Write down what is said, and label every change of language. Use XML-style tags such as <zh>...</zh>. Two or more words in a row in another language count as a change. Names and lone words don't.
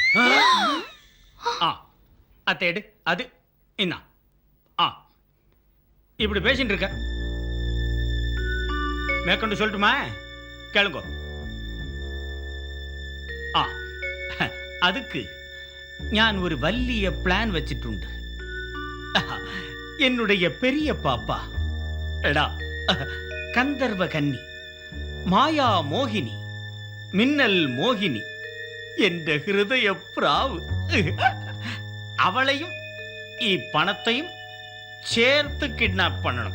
<ta>அத்தேடு அது என்ன இப்படி பேசிட்டு இருக்க. மேற்கொண்டு சொல்லட்டுமா? கேளுங்க.</ta> <ml>அதுக்கு ഞാൻ ഒരു വലിയ പ്ലാൻ വെച്ചിട്ടുണ്ട്.</ml> <ta>என்னுடைய பெரிய பாப்பா எடா கந்தர்வ கன்னி, மாயா மோகினி, மின்னல் மோகினி என்ற ஹிருதய பிராவு, அவளையும் பணத்தையும் சேர்த்து கிட்னாப் பண்ணணும்.</ta>